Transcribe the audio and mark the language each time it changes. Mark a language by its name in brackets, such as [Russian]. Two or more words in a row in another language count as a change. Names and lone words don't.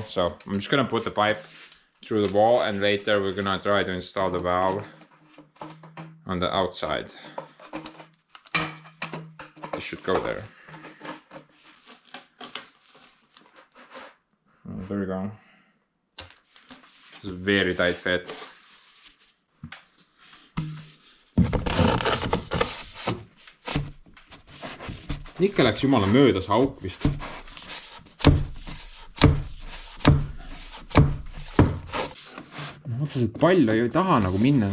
[English] So I'm just gonna put the pipe through the wall, and later we're gonna try to install the valve on the outside. It should go there. Oh, there we go. It's a very tight fit. [Estonian] Ikka läks jumala mööda see auk vist. Otseselt palju ei taha nagu minna.